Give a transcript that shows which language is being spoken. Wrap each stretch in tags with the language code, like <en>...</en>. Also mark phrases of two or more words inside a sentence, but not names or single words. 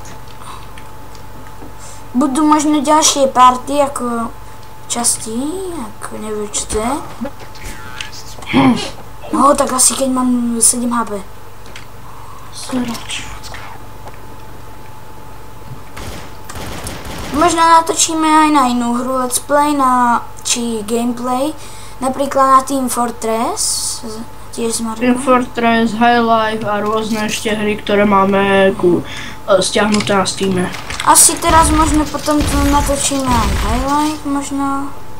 <sk>Budú možno ďalšie party, ako časti, ako neviem čo to je. No tak asi keď mám 7 HP. Sráč. Možno natočíme aj na inú hru</sk> <en>let's play,</en> <sk>či gameplay. Napríklad na Team Fortress. Tiež sme Team Fortress, High Life a rôzne ešte hry, ktoré máme stiahnuté na Steame. Asi teraz možno potom tu natočíme aj High Life, možno.</sk>